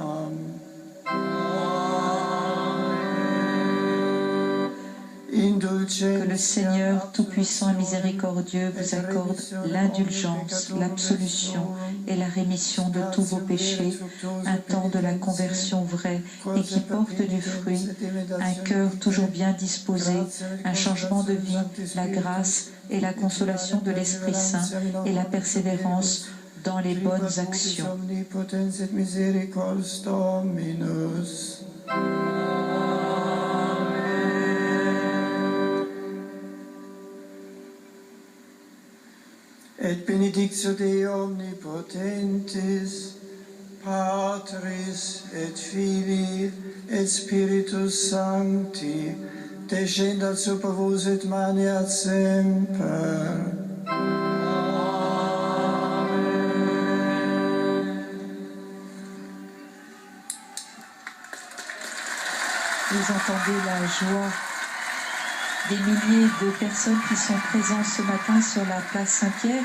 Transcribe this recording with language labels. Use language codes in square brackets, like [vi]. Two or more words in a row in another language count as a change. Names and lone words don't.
[fr] Que le Seigneur Tout-Puissant et Miséricordieux vous accorde l'indulgence, l'absolution et la rémission de tous vos péchés, un temps de la conversion vraie et qui porte du fruit, un cœur toujours bien disposé, un changement de vie, la grâce et la consolation de l'Esprit Saint et la persévérance dans les bonnes actions. [la] Et benedictio Dei omnipotentis, Patris et Filii et Spiritus Sancti, descendat super vos et maneat semper. [fr] Vous entendez la joie des milliers de personnes qui sont présentes ce matin sur la place Saint-Pierre.